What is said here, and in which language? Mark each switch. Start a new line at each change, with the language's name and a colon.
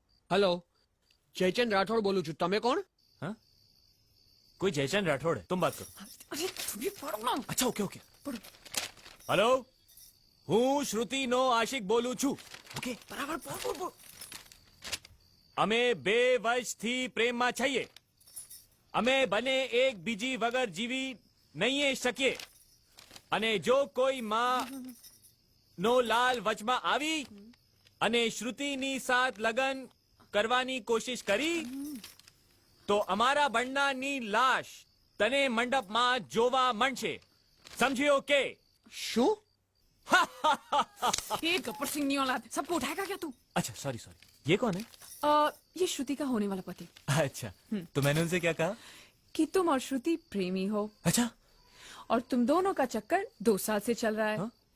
Gujarati: Hello, Jaichand Rathore बोलू छू, तमे कोण?
Hindi: हाँ? कोई जयचंद राठौड़ है, तुम बात करो। अरे तुम भी पढ़ो ना। अच्छा ओके ओके पढ़ो।
Gujarati: हेलो, हूँ श्रुति नो आशिक बोलू छू।
English: okay
Hindi: बराबर बोल बोल बोल।
Gujarati: અમે બે વર્ષથી પ્રેમમાં છીએ, અમે બને એક બીજી વગર જીવી નહીં શકીએ, અને જો કોઈ માં નો લાલ વચમાં આવી અને શ્રુતિની સાથ લગન કરવાની કોશિશ કરી તો અમારા બંનેની લાશ તને મંડપમાં જોવા મળશે, સમજ્યો કે? શું?
Hindi: ये गब्बर सिंह नहीं औलाद, सबको उठाएगा क्या तू? अच्छा सॉरी सॉरी, ये कौन है? ये श्रुति का होने वाला पति। अच्छा तो मैंने उनसे क्या कहा? कि तुम और श्रुति प्रेमी हो। अच्छा और तुम दोनों का चक्कर 2 साल से चल रहा है। हाँ?